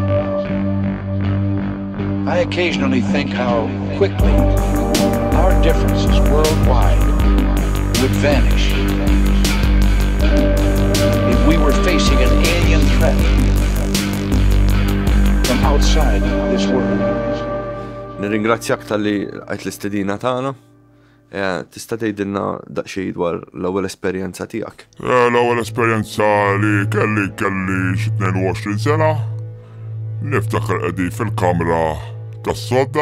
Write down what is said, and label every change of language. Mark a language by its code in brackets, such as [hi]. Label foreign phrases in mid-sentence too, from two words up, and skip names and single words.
[en] I occasionally think how quickly our differences worldwide would vanish if we were facing an alien threat from outside this world. [mt] Nirringrazzjak tal-li għajt l-istedina tagħna. Tista' tgħidilna daqsxejn dwar l-ewwel esperjenza tiegħek? L-ewwel esperjenza li kelli xi 22 sena. Niftakar qegħdin fil-kamra tas-sodda.